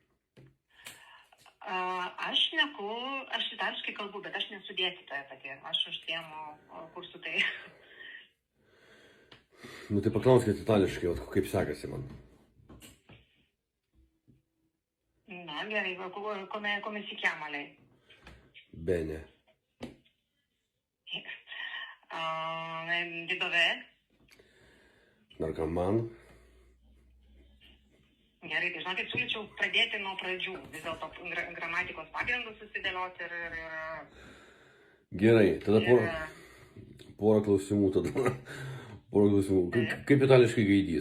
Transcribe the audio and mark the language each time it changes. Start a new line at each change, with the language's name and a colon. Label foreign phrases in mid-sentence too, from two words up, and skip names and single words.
Lithuanian: Aš itališkai kalbu, bet aš nesu dėstytoja pati. Aš užsiemu kursų tai. Nu tai paklauskite itališkai, kaip sekasi man. Na, gerai,
Italian: come si chiama lei? Bene. Di dov'è?
Lithuanian: Narkoman. Gerai, tai žinokit, siūlyčiau pradėti nuo pradžių, vis dėlto gramatikos pagrindus susidėlioti ir... Gerai, tada porą klausimų tada. Porą klausimų. Kaip itališkai gaidys?